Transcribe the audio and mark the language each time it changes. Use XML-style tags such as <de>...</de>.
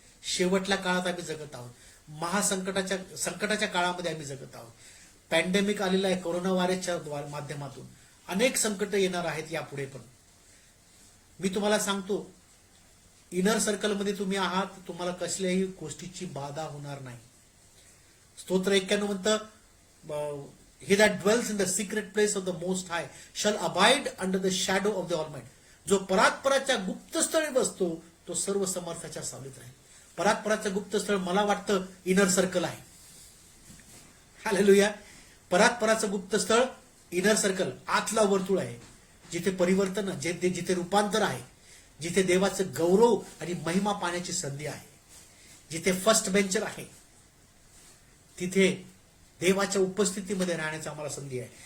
<mr>शेवटल्या काळात आम्ही जगत आहोत. संकटाच्या काळामध्ये आम्ही जगत आहोत. पॅन्डेमिक आलेला आहे, कोरोना व्हायरसच्या माध्यमातून अनेक संकट येणार आहेत यापुढे. पण मी तुम्हाला सांगतो, इनर सर्कलमध्ये तुम्ही आहात, तुम्हाला कसल्याही गोष्टीची बाधा होणार नाही. स्तोत्र 91 म्हणतं,</mr> <en>he that dwells in the secret place of the most high shall abide under the shadow of the almighty.</en> <mr>जो परात्पराच्या गुप्तस्थळी बसतो तो सर्व समर्थाच्या सावलीत राहील. परात्पराचं गुप्तस्थळ मला वाटतं इनर सर्कल आहे. हालेलुया. परात्पराचं गुप्तस्थळ इनर सर्कल, आतला वर्तुळ आहे, जिथे परिवर्तन, जिथे रूपांतर आहे, जिथे देवाचं गौरव आणि महिमा पाहण्याची संधी आहे, जिथे फर्स्ट बेंचर आहे, तिथे देवाच्या उपस्थितीमध्ये राहण्याची आम्हाला संधी आहे.</mr>